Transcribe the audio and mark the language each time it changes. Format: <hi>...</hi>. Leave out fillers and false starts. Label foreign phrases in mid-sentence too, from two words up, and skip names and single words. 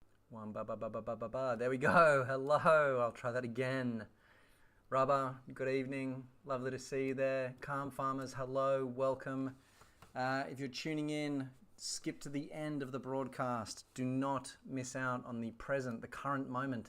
<en>One, ba, ba, ba, ba, ba, ba, ba. There we go. Hello. I'll try that again. Rubber, good evening. Lovely to see you there. Calm Farmers, hello. Welcome. If you're tuning in, skip to the end of the broadcast. Do not miss out on the present, the current moment.</en>